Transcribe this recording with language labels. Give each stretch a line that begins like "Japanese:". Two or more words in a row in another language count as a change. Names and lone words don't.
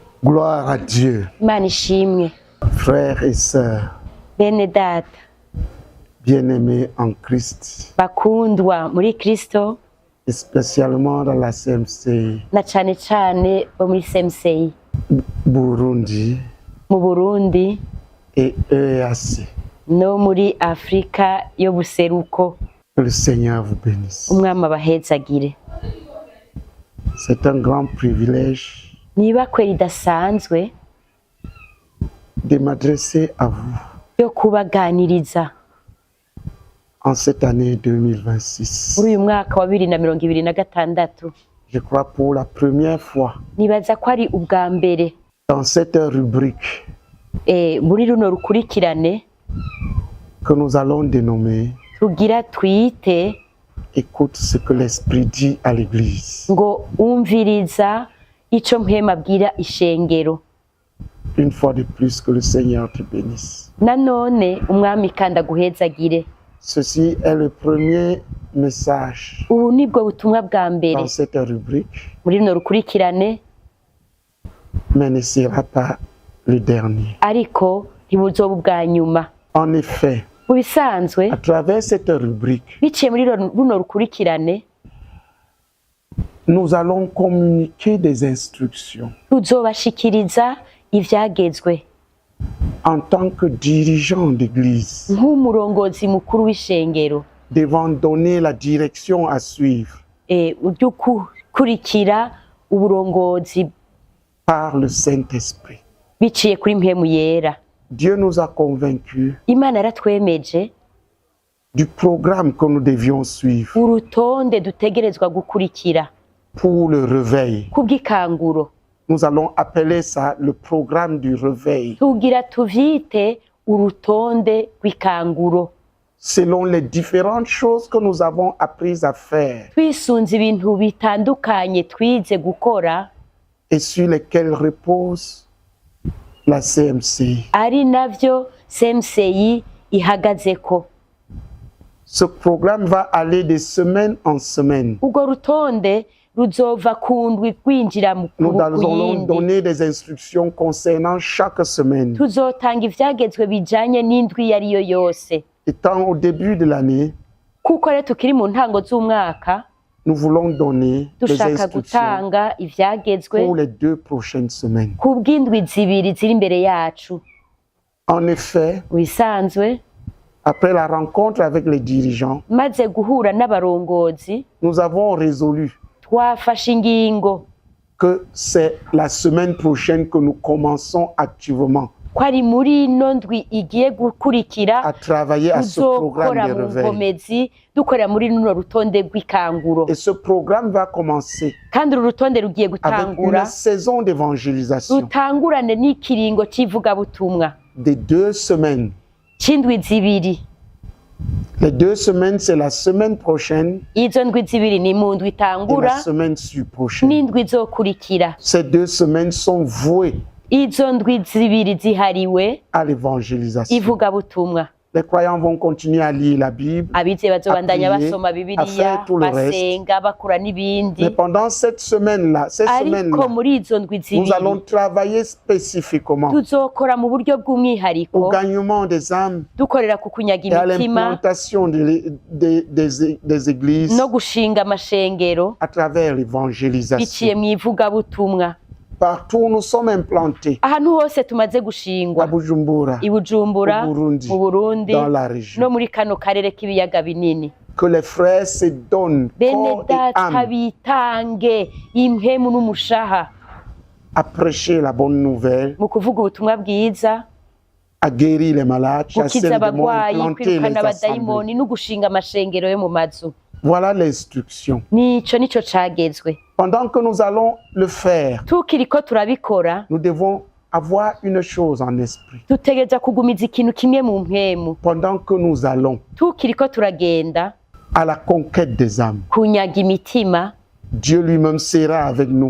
French: Gloire à Dieu.
Rundi: Imana ishimwe.
French: Frères et sœurs,
Rundi: Bene data
French: bien-aimés en Christ,
Rundi: bakundwa muri Kristo,
French: et spécialement dans la CMC
Rundi: na cane cane bo muri CMCI Burundi mu Burundi
French: et EAC.
Rundi: no muri Afrika yo buseruko.
French: Que le Seigneur vous bénisse.
Rundi: Umwami abahezagire.
French: C'est un grand privilège
Rundi: Niba kweri idasanzwe
French: de m'adresser à vous
Rundi: yo kubaganiriza
French: en cette année 2026.
Rundi: muri uyu mwaka wa 2026.
French: Je crois pour la première fois
Rundi: Nibaza ko ari ubwa mbere
French: dans cette rubrique
Rundi: muri runo rukurikirane
French: que nous allons dénommer
Rundi: tugira twite
French: Écoute ce que l'Esprit dit à l'Église.
Rundi: ngo umviriza ico mpema abwira ishengero.
French: Une fois de plus, que le Seigneur te bénisse.
Rundi: Nanone umwami kandi aguhezagire.
French: Ceci est le premier message
Rundi: Ubu nibwo butumwa bwa mbere
French: dans cette rubrique,
Rundi: muri runo rukurikirane,
French: mais ne sera pas le dernier.
Rundi: ariko ntibuzoba ubwa nyuma.
French: En effet,
Rundi: Mu bisanzwe
French: à travers cette rubrique,
Rundi: biciye muri runo rukurikirane
French: nous allons communiquer des instructions
Rundi: tuzobashikiriza ivyagezwe
French: en tant que dirigeants d'Église,
Rundi: nk'umurongozi mukuru w'ishengero,
French: devant donner la direction à suivre
Rundi: uryo kurikira uburongozi
French: par le Saint-Esprit.
Rundi: biciye kuri mpemu yera.
French: Dieu nous a convaincus
Rundi: Imana yaratwemeje
French: du programme que nous devions suivre
Rundi: urutonde dutegerezwa gukurikira
French: pour le réveil.
Rundi: kubw'ikanguro.
French: Nous allons appeler ça le programme du réveil,
Rundi: Tugira tuvyite urutonde rw'ikanguro,
French: selon les différentes choses que nous avons apprises à faire
Rundi: twisunze ibintu bitandukanye twize gukora,
French: et sur lesquels repose la CMC.
Rundi: ari navyo CMCI ihagazeko.
French: Ce programme va aller de semaine en semaine.
Rundi: Urwo rutonde ruzova ku ndwi rwinjira mu
French: Nous allons
Rundi: yindi.
French: donner des instructions concernant chaque semaine.
Rundi: Tuzotanga ivyagezwe bijanye n'indwi yariyo yose.
French: Étant au début de l'année,
Rundi: Kuko rero tukiri mu ntango z'umwaka,
French: nous voulons donner des
Rundi: dushaka
French: instructions
Rundi: gutanga ivyagezwe
French: pour les 2 prochaines semaines.
Rundi: kubw'indwi zibiri ziri imbere yacu.
French: En effet,
Rundi: Wisanzwe
French: après la rencontre avec les dirigeants,
Rundi: maze guhura n'abarongozi,
French: nous avons résolu
Rundi: twafashe ingingo
French: que c'est la semaine prochaine que nous commençons activement
Rundi: ko ari muri ino ndwi igiye gukurikira
French: à travailler à ce programme
Rundi: tuzokora
French: de
Rundi: mu
French: réveil.
Rundi: nkomezi dukorera muri runo rutonde rw'ikanguro.
French: Et ce programme va commencer
Rundi: Kandi uru rutonde rugiye
French: avec
Rundi: gutangura
French: une saison d'évangélisation
Rundi: rutangurane n'ikiringo c'ivugabutumwa
French: de 2 semaines.
Rundi: c'indwi zibiri.
French: Les 2 semaines, c'est la semaine prochaine
Rundi: Izo ndwi zibiri ni mu ndwi
French: et
Rundi: itangura
French: la semaine prochaine.
Rundi: n'indwi izokurikira.
French: Ces 2 semaines sont vouées
Rundi: Izo ndwi zibiri zihariwe
French: à l'évangélisation.
Rundi: ivugabutumwa.
French: Les croyants vont continuer à lire la Bible,
Rundi: Abize bazobandanya
French: prier,
Rundi: basoma
French: à
Rundi: Bibiliya,
French: faire tout le reste.
Rundi: basenga, bakura n'ibindi.
French: mais pendant cette semaine-là,
Rundi: Ariko muri izo ndwi
French: nous allons
Rundi: zibiri
French: travailler spécifiquement
Rundi: tuzokora mu buryo
French: au
Rundi: bw'umwihariko,
French: gagnement des âmes
Rundi: dukorera ku kunyaga
French: et à
Rundi: imitima
French: l'implantation des églises
Rundi: no gushinga amashengero
French: à travers
Rundi: biciye
French: l'évangélisation.
Rundi: mu ivugabutumwa.
French: Partout où nous sommes implantés,
Rundi: Ahantu hose tumaze gushingwa,
French: à Bujumbura,
Rundi: i Bujumbura,
French: au Burundi,
Rundi: mu Burundi,
French: dans la
Rundi: no
French: région,
Rundi: muri kano karere k'ibiyaga binini.
French: que les frères se donnent
Rundi: Bene
French: corps et
Rundi: data
French: âme
Rundi: bitange impemu n'umushaha
French: à prêcher la bonne nouvelle,
Rundi: mu kuvuga ubutumwa bwiza,
French: à guérir les malades, chasser
Rundi: gukiza
French: les démons,
Rundi: abagwayi,
French: implanter
Rundi: kwirukana
French: les assemblées.
Rundi: abadayimoni no gushinga amashengero yo mu mazu.
French: Voilà l'instruction.
Rundi: Nico cagezwe.
French: Pendant que nous allons le faire,
Rundi: Tukiriko turabikora,
French: nous devons avoir une chose en esprit.
Rundi: dutegereza kugumiza ikintu kimwe mu mpemu.
French: Pendant que nous allons
Rundi: Tukiriko turagenda
French: à la conquête des âmes,
Rundi: kunyaga imitima,
French: Dieu lui-même sera avec nous.